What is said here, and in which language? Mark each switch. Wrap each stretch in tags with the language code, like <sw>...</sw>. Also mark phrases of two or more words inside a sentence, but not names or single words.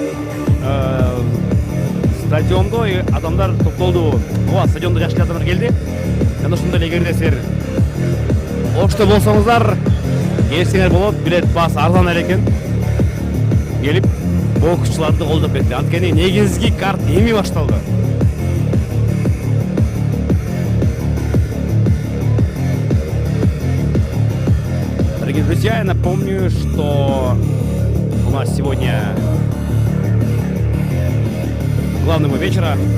<ky>Стадионда адамдар топтолду. Ооба, стадионда жакшы адамдар келди. Жана ушундай эгерде силер Ошто болсоңуздар, келсеңер болот, билет бас арзан эле экен. Келип боксчуларды колдоп кетти. Анткени негизги карт эми башталды.</ky> <ru>Дорогие друзья, я напомню, что у нас сегодня главный бой вечера.</ru>